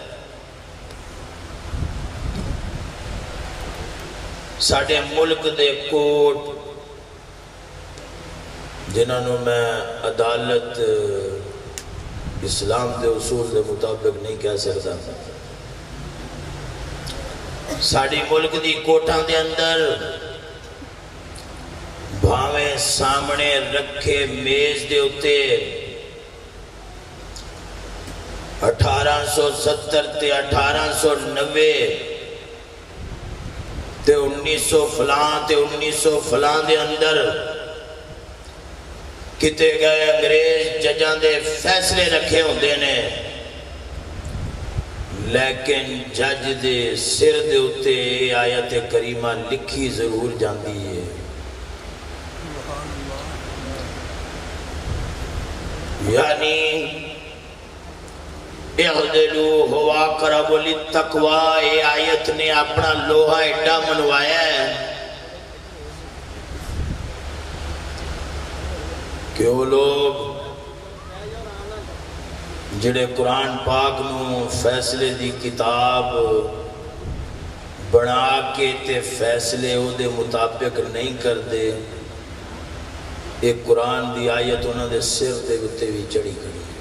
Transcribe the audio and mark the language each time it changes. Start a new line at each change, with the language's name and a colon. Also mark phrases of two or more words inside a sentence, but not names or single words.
Punjabi: ساڑھے ملک دے کوٹ جنہوں میں عدالت اسلام دے اصول دے مطابق نہیں کہہ سکتا، ساڑھی ملک دی کوٹاں دے اندر بھاویں سامنے رکھے میز دے اتے 1870 تے 1890 تے 1900 فلان تے 1900 فلان دے اندر کتے گئے انگریز ججاں دے فیصلے رکھے ہوندے نے، لیکن جج دے سر دے اتے آیت کریمہ لکھی ضرور جاندی ہے۔ یعنی
Arabic: اعدلوا هو اقرب للتقوی،
Punjabi: یہ آیت نے اپنا لوہا ایڈا منوایا ہے کہ وہ لوگ جڑے قرآن پاک نو فیصلے دی کتاب بنا کے تے فیصلے او دے مطابق نہیں کر دے، ایک قرآن دی آیت انہوں دے سر دے گتے بھی چڑی کری۔